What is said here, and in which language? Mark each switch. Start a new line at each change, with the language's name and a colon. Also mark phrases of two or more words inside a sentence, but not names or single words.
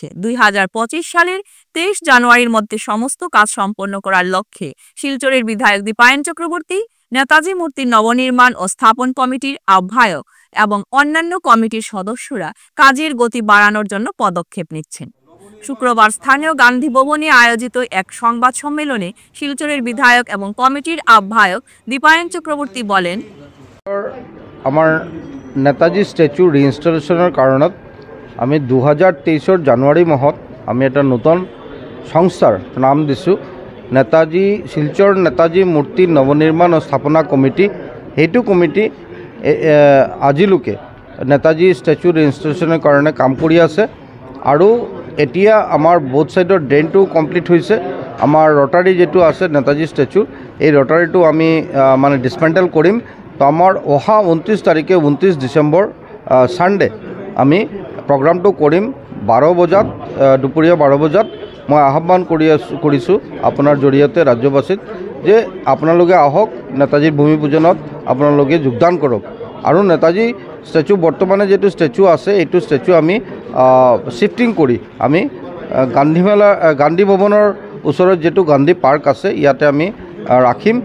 Bangla: 2025 সালের 23 জানুয়ারির মধ্যে সমস্ত কাজ সম্পন্ন করার লক্ষ্যে শিলচরের বিধায়ক দীপায়ন চক্রবর্তী, নেতাজি মূর্তির নবনির্মাণ ও স্থাপন কমিটির আহ্বায়ক এবং অন্যান্য কমিটির সদস্যরা কাজের গতি বাড়ানোর জন্য পদক্ষেপ নিচ্ছেন। শুক্রবার স্থানীয় গান্ধী ভবনে আয়োজিত এক সংবাদ সম্মেলনে শিলচরের বিধায়ক এবং কমিটির আহ্বায়ক দীপায়ন চক্রবর্তী বলেন,
Assamese: আমার নেতাজি
English: statue reinstallation
Assamese: কারণত আমি 2023 জানুৱাৰী মাহত আমি এটা নতুন সংস্থাৰ নাম দিছোঁ নেতাজি শিলচৰ নেতাজি মূৰ্তি নৱনিৰ্মাণ আৰু স্থাপনা কমিটি। সেইটো কমিটি আজিলৈকে নেতাজি
English: statue reinstallation
Assamese: কাৰণে কাম কৰি আছে আৰু এতিয়া আমাৰ
English: both side drain complete
Assamese: হৈছে। আমাৰ ৰটাৰী যেটো আছে নেতাজি স্ট্যাচু এই ৰটাৰীটো আমি মানে ডিসমেন্টেল কৰিম। তো আমার অহা 29 তারিখে 29
English: December Sunday
Assamese: আমি প্রোগ্রামটো কৰিম 12 বজাত, দুপৰীয়া 12 বজাত। মই আহ্বান কৰিছোঁ আপোনাৰ জৰিয়তে ৰাজ্যবাসীক যে আপোনালোকে আহক, নেতাজীৰ ভূমি পূজনত আপোনালোকে যোগদান কৰক। আৰু নেতাজী স্ট্যাচু বৰ্তমানে যেটো স্ট্যাচু আছে এইটো স্ট্যাচু আমি শিফটিং কৰি আমি গান্ধী ভৱনৰ ওচৰত যেটো গান্ধী পাৰ্ক আছে ইয়াতে আমি ৰাখিম।